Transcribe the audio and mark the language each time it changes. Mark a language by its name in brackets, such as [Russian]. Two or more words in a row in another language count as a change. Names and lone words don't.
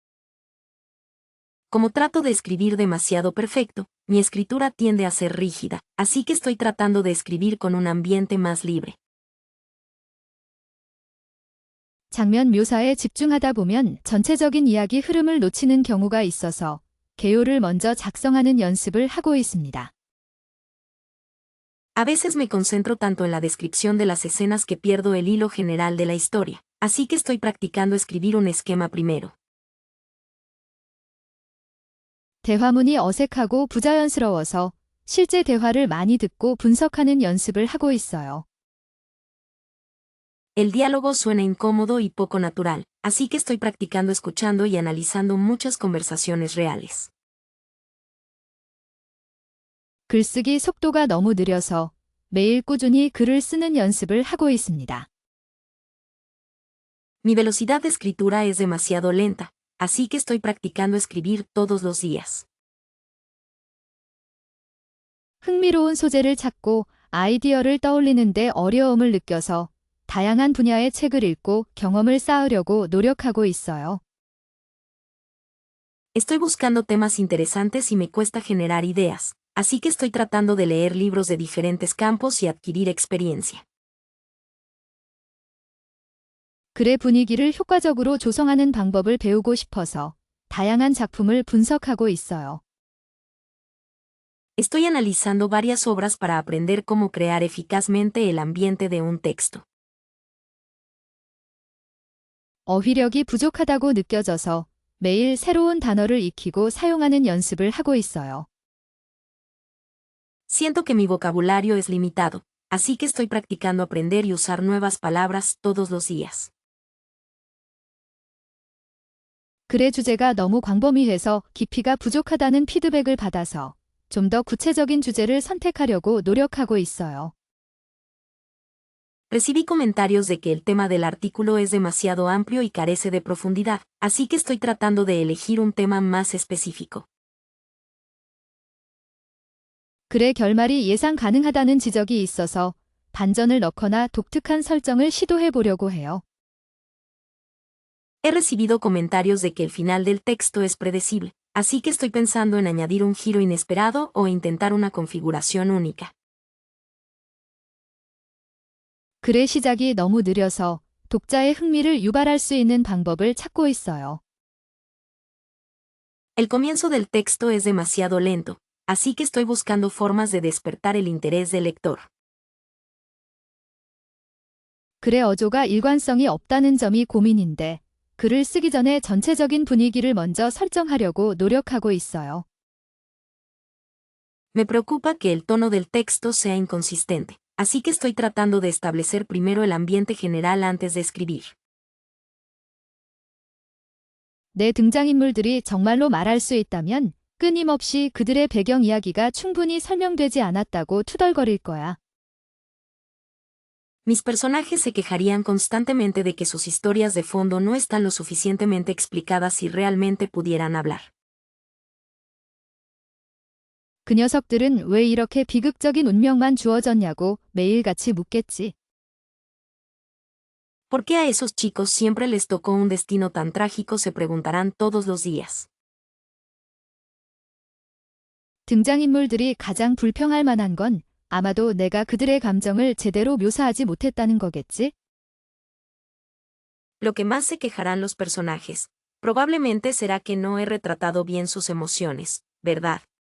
[Spanish] Como trato de escribir demasiado perfecto, mi escritura tiende a ser rígida, así que estoy tratando de escribir con un ambiente más libre. [Korean] 장면 묘사에 집중하다 보면 전체적인 이야기 흐름을 놓치는 경우가 있어서 개요를 먼저 작성하는 연습을 하고 있습니다. [Spanish] A veces me concentro tanto en la descripción de las escenas que pierdo el hilo general de la historia, así que estoy practicando escribir un esquema primero. [Korean] 대화문이 어색하고 부자연스러워서 실제 대화를 많이 듣고 분석하는 연습을 하고 있어요. [Spanish] El diálogo suena incómodo y poco natural, así que estoy practicando escuchando y analizando muchas conversaciones reales. [Korean] 글쓰기 속도가 너무 느려서 매일 꾸준히 글을 쓰는 연습을 하고 있습니다. [Spanish] Mi velocidad de escritura es demasiado lenta, así que estoy practicando escribir todos los días. [Korean] 흥미로운 소재를 찾고 아이디어를 떠올리는데 어려움을 느껴서 다양한 분야의 책을 읽고 경험을 쌓으려고 노력하고 있어요. [Spanish] Estoy buscando temas interesantes y me cuesta generar ideas, así que estoy tratando de leer libros de diferentes campos y adquirir experiencia. [Korean] 글의 분위기를 효과적으로 조성하는 방법을 배우고 싶어서 다양한 작품을 분석하고 있어요. [Spanish] Estoy analizando varias obras para aprender cómo crear eficazmente el ambiente de un texto. [Korean] 어휘력이 부족하다고 느껴져서 매일 새로운 단어를 익히고 사용하는 연습을 하고 있어요. [Spanish] Siento que mi vocabulario es limitado, así que estoy practicando aprender y usar nuevas palabras todos los días. [Korean] 글의 주제가 너무 광범위해서 깊이가 부족하다는 피드백을 받아서 좀 더 구체적인 주제를 선택하려고 노력하고 있어요. [Spanish] Recibí comentarios de que el tema del artículo es demasiado amplio y carece de profundidad, así que estoy tratando de elegir un tema más específico. [Korean] 글의 결말이 예상 가능하다는 지적이 있어서 반전을 넣거나 독특한 설정을 시도해 보려고 해요. [Spanish] He recibido comentarios de que el final del texto es predecible, así que estoy pensando en añadir un giro inesperado o intentar una configuración única. [Korean] 글의 시작이 너무 느려서 독자의 흥미를 유발할 수 있는 방법을 찾고 있어요. [Spanish] El comienzo del texto es demasiado lento, así que estoy buscando formas de despertar el interés del lector. [Korean] 글의 어조가 일관성이 없다는 점이 고민인데 글을 쓰기 전에 전체적인 분위기를 먼저 설정하려고 노력하고 있어요. [Spanish] Me preocupa que el tono del texto sea inconsistente, así que estoy tratando de establecer primero el ambiente general antes de escribir. [Korean] 내 등장인물들이 정말로 말할 수 있다면 끊임없이 그들의 배경 이야기가 충분히 설명되지 않았다고 투덜거릴 거야. [Spanish] Mis personajes se quejarían constantemente de que sus historias de fondo no están lo suficientemente explicadas si realmente pudieran hablar. [Korean] 그 녀석들은 왜 이렇게 비극적인 운명만 주어졌냐고 매일같이 묻겠지. [Spanish] ¿Por qué a esos chicos siempre les tocó un destino tan trágico? Se preguntarán todos los días. [Korean] 등장인물들이 가장 불평할 만한 건 아마도 내가 그들의 감정을 제대로 묘사하지 못했다는 거겠지? [Spanish] Lo que más se quejarán los personajes, probablemente será que no he retratado bien sus emociones, ¿verdad?